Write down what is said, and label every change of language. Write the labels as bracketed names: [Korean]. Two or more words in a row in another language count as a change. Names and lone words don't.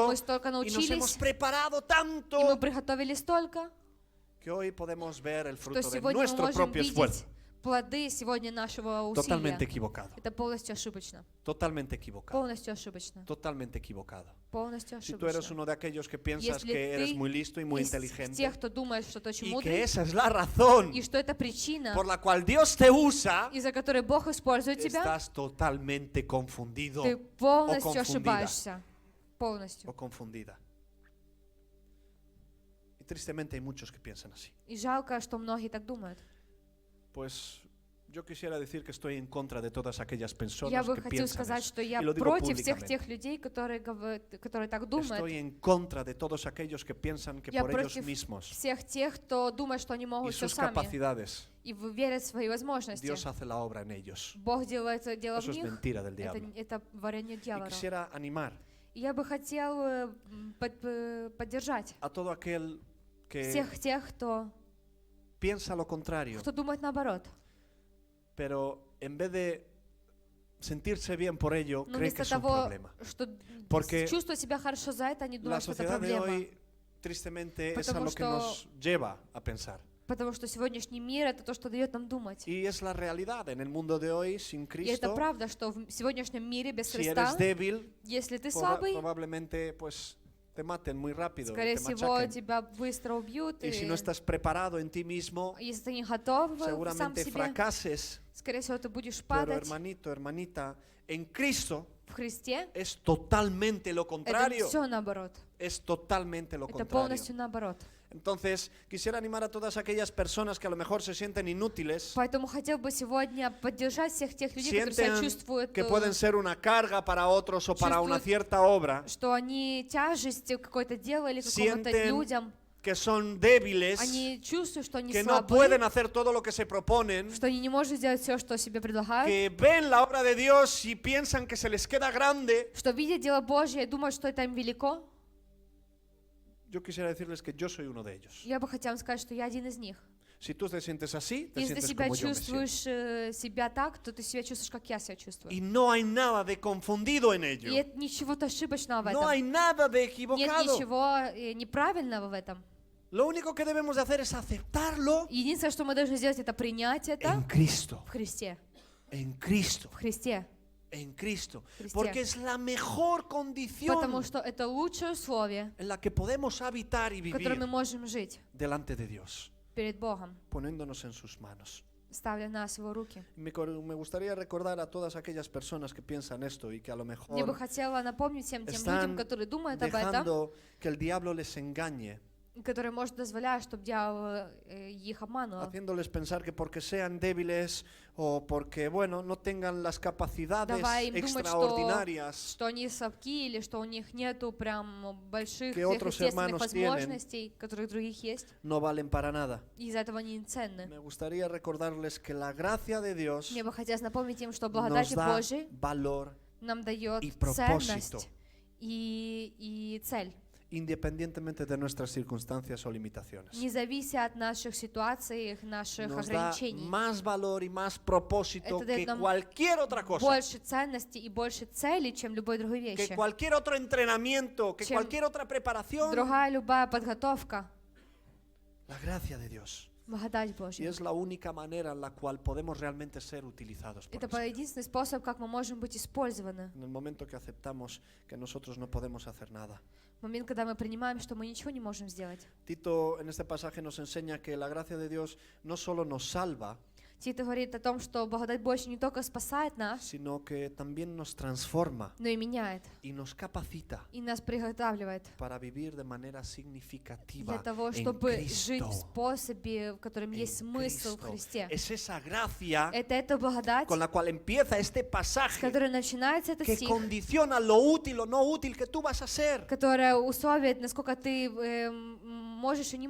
[Russian] мы столько [Spanish] y nos hemos [Russian] научились, [Spanish] preparado [Russian] и мы [Spanish] tanto [Russian] приготовили столько, [Spanish] que hoy podemos ver el [Russian] что [Spanish] fruto de [Russian] сегодня мы [Spanish] nuestro [Russian] можем [Spanish] propio esfuerzo. [Russian] видеть плоды сегодня нашего [Spanish] Totalmente [Russian] усилия. [Spanish] equivocado. [Russian] Это полностью ошибочно. [Spanish] Totalmente equivocado. [Russian] Полностью ошибочно. [Spanish] Totalmente equivocado. [Russian] Полностью [Spanish] Si tú eres [Russian] ошибочно. [Spanish] uno de aquellos que piensas [Russian] Если [Spanish] que eres [Russian] ты [Spanish] muy listo y muy [Russian] из [Spanish] inteligente [Russian] тех, кто думает, что ты очень [Spanish] y que [Russian] мудрый, [Spanish] esa es la razón [Russian] и что это причина, [Spanish] por la cual Dios te usa, [Russian] из-за которой Бог использует тебя, [Spanish] estás totalmente confundido [Russian] ты полностью [Spanish] confundida. [Russian] ошибаешься. Полностью. [Spanish] o confundida. Y tristemente hay muchos que piensan así. [Russian] И жалко, что многие так думают. [Spanish] Pues yo quisiera decir que estoy en contra de todas aquellas [Russian] Я [Spanish] personas [Russian] бы [Spanish] que [Russian] хотела [Spanish] piensan [Russian] сказать, [Spanish] eso. [Russian] что я [Spanish] Y lo digo [Russian] против всех [Spanish] públicamente. [Russian] тех людей, которые так думают. [Spanish] Estoy en contra de todos aquellos que piensan que [Russian] Я [Spanish] por ellos [Russian] против [Spanish] mismos [Russian] всех тех, кто думает, что они [Spanish] y [Russian] могут все [Spanish] sus [Russian] сами [Spanish] capacidades, [Russian] и верят в свои возможности. [Spanish] Dios hace la obra en ellos. [Russian] Бог делает дело в [Spanish] Eso es [Russian] них. [Spanish] mentira del diablo. [Russian] Это варенье [Spanish] Y [Russian] дьявола. [Spanish] quisiera animar [Russian] И я бы хотел поддержать [Spanish] a todo aquel que [Russian] всех тех, кто [Spanish] piensa lo contrario, [Russian] думает наоборот. [Spanish] pero en vez de sentirse bien por ello, [Russian] Но [Spanish] cree que [Russian] вместо [Spanish] es un [Russian] того, [Spanish] problema. [Russian] что [Spanish] Porque [Russian] чувствуют себя хорошо за это, они [Spanish] La [Russian] думают, что это [Spanish] sociedad de [Russian] проблема. [Spanish] hoy, tristemente, es a [Russian] Потому [Spanish] lo que [Russian] что- [Spanish] nos lleva a pensar. [Russian] Потому что сегодняшний мир — это то, что дает нам думать. [Spanish] Y es la realidad. En el mundo de hoy, sin [Russian] И это [Spanish] Cristo, [Russian] правда, что в сегодняшнем мире без [Spanish] si [Russian] Христа, [Spanish] eres débil, [Russian] если ты слабый, [Spanish] probablemente pues te maten muy rápido y [Russian] скорее [Spanish] te [Russian] всего, [Spanish] machaquen. [Russian] тебя быстро убьют. [Spanish] Y si [Russian] И [Spanish] no estás preparado en ti mismo, [Russian] если ты не готов сам [Spanish] seguramente [Russian] себе, [Spanish] fracases. [Russian] скорее всего, ты будешь [Spanish] Pero [Russian] падать. [Spanish] hermanito, hermanita, en Cristo [Russian] В Христе [Spanish] es totalmente lo [Russian] это [Spanish] contrario. [Russian] все наоборот. [Spanish] Es totalmente lo [Russian] Это [Spanish] contrario. [Russian] полностью наоборот. [Spanish] Entonces, quisiera animar a todas aquellas personas que a lo mejor se sienten inútiles, [Russian] Поэтому хотел бы сегодня поддержать всех тех людей, которые себя [Spanish] sienten [Russian] чувствуют, [Spanish] que pueden ser una carga para otros o para una [Russian] чувствуют, [Spanish] cierta obra, [Russian] что они тяжесть какое-то дело или какому-то [Spanish] sienten [Russian] людям. [Spanish] que son débiles, [Russian] Они чувствуют, что они [Spanish] que no [Russian] слабые, [Spanish] pueden hacer todo lo que se proponen, [Russian] что они не могут сделать все, что себе предлагают, [Spanish] que ven la obra de Dios y piensan que se les queda grande. [Russian] что видят дело Божье и думают, что это им велико. [Spanish] Yo quisiera decirles que yo soy uno de ellos. [Russian] Я бы хотела сказать, что я один из них. [Spanish] Si tú te sientes así, te [Russian] Если ты [Spanish] sientes [Russian] себя [Spanish] como yo me siento. [Russian] чувствуешь себя так, то ты себя чувствуешь, как я себя чувствую. [Spanish] Y no hay nada de confundido en [Russian] И [Spanish] ello. [Russian] это ничего-то ошибочного в [Spanish] No hay [Russian] этом. [Spanish] nada de [Russian] Нет [Spanish] equivocado. [Russian] ничего неправильного в этом. [Spanish] Lo único que debemos de hacer es aceptarlo [Russian] Единственное, что мы должны сделать, это принять это [Spanish] en Cristo. [Russian] в Христе. [Spanish] En Cristo. [Russian] В Христе. [Spanish] En Cristo. [Russian] Христе. [Spanish] Porque es la mejor condición [Russian] Потому что это лучшее условие, [Spanish] en la que podemos habitar y [Russian] в котором мы [Spanish] vivir [Russian] можем жить [Spanish] delante de Dios, [Russian] перед Богом, [Spanish] poniéndonos en sus manos. [Russian] ставя нас в Его руки. [Spanish] Me gustaría recordar a todas aquellas personas que piensan esto y que a lo [Russian] Мне бы [Spanish] mejor [Russian] хотела напомнить всем тем людям, [Spanish] están [Russian] которые думают об этом, [Spanish] dejando que el diablo les engañe, [Russian] которые, может, дозволяют, чтобы дьявол их обманывал. [Spanish] haciéndoles pensar que porque sean débiles o porque, bueno, no tengan las capacidades [Russian] Давай им думать, [Spanish] extraordinarias [Russian] что они слабки или что у них нету прям больших [Spanish] Que otros [Russian] естественных [Spanish] hermanos tienen. [Russian] возможностей, которых других есть, [Spanish] no valen para nada. [Russian] и из-за этого они ценны. [Spanish] Me gustaría recordarles que la gracia de Dios [Russian] Мне бы хотелось напомнить им, что [Spanish] nos [Russian] благодать [Spanish] da [Russian] Божией [Spanish] valor [Russian] нам дает [Spanish] y propósito, [Russian] ценность и цель, [Spanish] independientemente de nuestras circunstancias o limitaciones. [Russian] не завися от наших ситуаций, наших [Spanish] Nos da [Russian] ограничений. [Spanish] más valor y más propósito [Russian] Это дает [Spanish] que [Russian] нам [Spanish] cualquier otra cosa, [Russian] больше ценности и больше цели, чем любой другой [Spanish] que [Russian] вещи. [Spanish] cualquier otro entrenamiento, que [Russian] Чем [Spanish] cualquier otra preparación. [Russian] Другая любая подготовка, [Spanish] La gracia de Dios. [Russian] благодать [Spanish] Y [Russian] Божья. [Spanish] es la única manera en la cual podemos realmente ser utilizados por [Russian] Это [Spanish] el Señor. [Russian] единственный способ, как мы можем быть использованы. [Spanish] En el momento que aceptamos que nosotros no podemos hacer nada. [Russian] В момент, когда мы принимаем, что мы ничего не можем сделать. [Spanish] Tito en este pasaje nos enseña que la gracia de Dios no solo nos salva, [Russian] Тита говорит о том, что благодать Божья не только спасает нас, [Spanish] sino que también nos transforma [Russian] но и меняет, [Spanish] y nos capacita [Russian] и нас приготавливает [Spanish] para vivir de manera significativa [Russian] для того, [Spanish] en [Russian] чтобы жить в [Spanish] Cristo. [Russian] способе, в котором есть [Spanish] En [Russian] смысл в [Spanish] Cristo. [Russian] Христе. [Spanish] Es esa gracia [Russian] Это эта благодать, [Spanish] con la cual empieza este [Russian] с [Spanish] pasaje [Russian] которой начинается этот [Spanish] que [Russian] стих, [Spanish] condiciona lo útil o no útil que tú vas a ser. [Russian] которая условит, насколько ты можешь и не